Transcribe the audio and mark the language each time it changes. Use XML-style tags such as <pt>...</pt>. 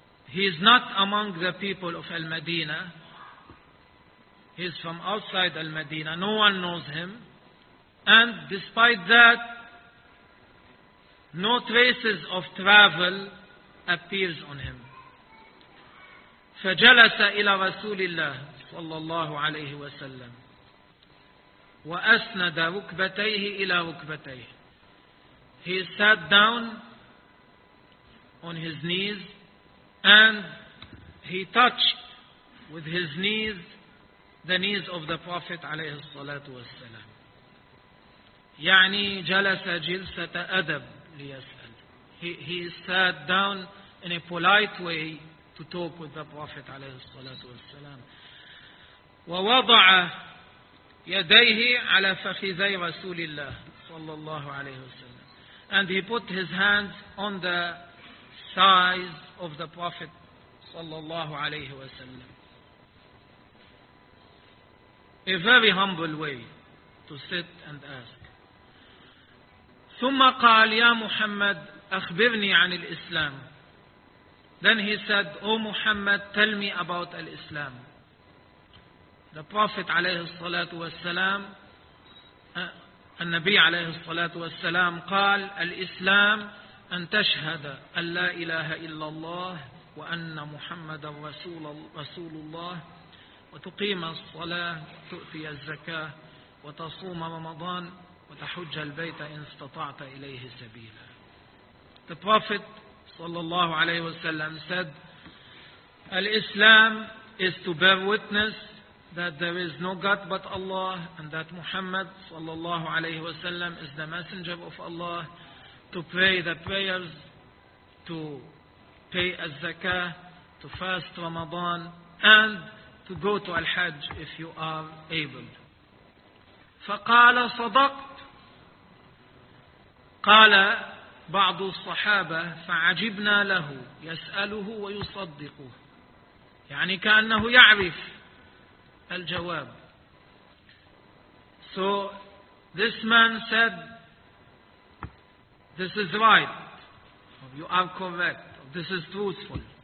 <en>He is not among the people of Al-Madinah. He is from outside Al-Madinah. No one knows him. And despite that, no traces of travel appears on him.</en> <ar>فجلس إلى رسول الله صلى الله عليه وسلم وأسند ركبتيه إلى ركبتيه.</ar> <en>He sat down on his knees and he touched with his knees the knees of the Prophet</en> <ar>عليه الصلاة والسلام. يعني جلس جلسة أدب ليسأل.</ar> <en>He sat down in a polite way to talk with the Prophet</en> <ar>عليه الصلاة والسلام. ووضع يديه على فخذي رسول الله صلى الله عليه وسلم.</ar> <en>And he put his hands on the thighs of the Prophet</en> <ar>صلى الله عليه وسلم.</ar> <en>A very humble way to sit and ask.</en> <ar>ثم قال يا محمد أخبرني عن الإسلام.</ar> <en>Then he said, O Muhammad, tell me about al-Islam. The Prophet</en> <ar>عليه الصلاة والسلام النبي عليه الصلاة والسلام قال: الإسلام أن تشهد أن لا إله إلا الله وأن محمدا رسول الله، وتقيم الصلاة، تؤتي الزكاة، وتصوم رمضان، وتحج البيت إن استطعت إليه سبيلا.</ar> <en>The Prophet</en> <ar>صلى الله عليه وسلم</ar> <en>said, الإسلام is to bear witness that there is no God but Allah, and that Muhammad صلى الله عليه وسلم is the messenger of Allah, to pray the prayers, to pay al-zakah, to fast Ramadan, and to go to al-hajj if you are able.</en> <ar>فقال صدقت. قال بعض الصحابة: فعجبنا له يسأله ويصدقه، يعني كأنه يعرف الجواب.</ar> <en>So this man said, this is right, you are correct, this is truthful.</en>